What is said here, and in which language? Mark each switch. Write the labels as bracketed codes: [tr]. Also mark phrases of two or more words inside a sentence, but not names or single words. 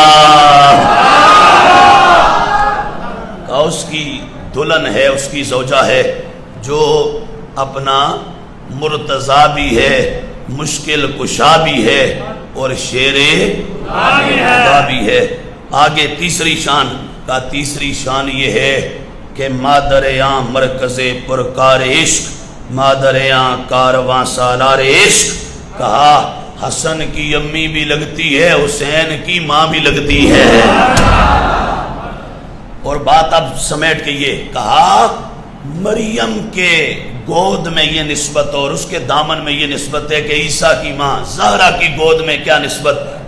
[ur] اس کی دلہن ہے، اس کی زوجہ ہے جو اپنا مرتضی بھی ہے، مشکل کشا بھی ہے اور شیر خدا بھی ہے۔ آگے تیسری شان کا، تیسری شان یہ ہے کہ [fa] مادر آں مرکز پرکار عشق، مادر آں کارواں سالار عشق۔ [ur] کہا حسن کی امی بھی لگتی ہے، حسین کی ماں بھی لگتی ہے۔ اور بات اب سمیٹ کے یہ کہا مریم کے گود میں یہ نسبت اور اس کے دامن میں یہ نسبت ہے کہ عیسیٰ کی ماں زہرا کی گود میں کیا نسبت؟